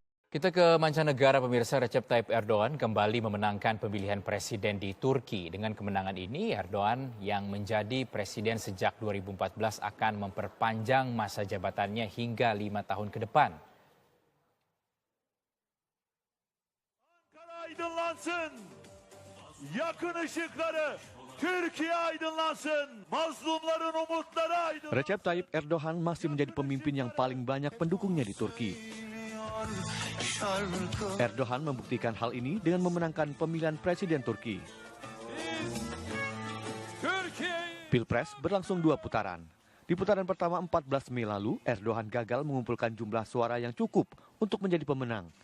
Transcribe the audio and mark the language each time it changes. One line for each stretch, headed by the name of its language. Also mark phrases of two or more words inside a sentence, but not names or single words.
Indonesian: Kita ke mancanegara, pemirsa. Recep Tayyip Erdogan kembali memenangkan pemilihan presiden di Turki. Dengan kemenangan ini, Erdogan yang menjadi presiden sejak 2014 akan memperpanjang masa jabatannya hingga 5 tahun ke depan.
Turkish: Ankara aydınlansın. Yakın ışıkları Türkiye aydınlansın. Mazlumların umutları aydınlansın.
Indonesian: Recep Tayyip Erdogan masih menjadi pemimpin yang paling banyak pendukungnya di Turki. Erdogan membuktikan hal ini dengan memenangkan pemilihan presiden Turki. Pilpres berlangsung 2 putaran. Di putaran pertama 14 Mei lalu, Erdogan gagal mengumpulkan jumlah suara yang cukup untuk menjadi pemenang.